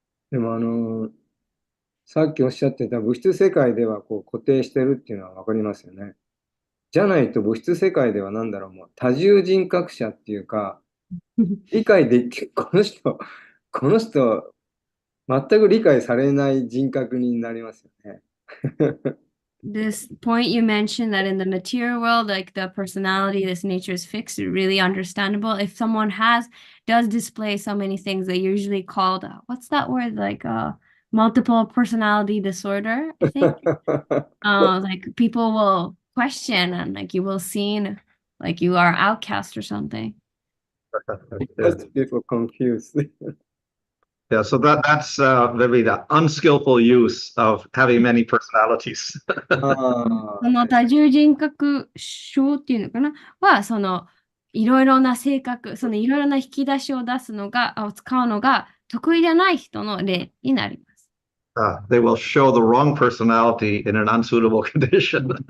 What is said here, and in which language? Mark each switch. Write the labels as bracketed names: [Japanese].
[Japanese] でもさっきおっしゃってた物質世界ではこう固定してるっていうのはわかりますよね。じゃないと物質世界ではもう多重人格者っていうか、理解でき、この人、全く理解されない人格になりますよね。 [English] This point you mentioned that in the material world, like the personality, this nature is fixed, really understandable. If someone does display so many things, they usually called, what's that word? Like multiple personality disorder, I think. Like people will question and like you will seem like you are outcast or something. People confused. Yeah, so that's maybe the unskillful use of having many personalities. [Japanese] その多重人格症っていうのかなは、そのいろいろな性格、そのいろいろな引き出しを使うのが得意じゃない人の例になります。 [English] They will show the wrong personality in an unsuitable condition.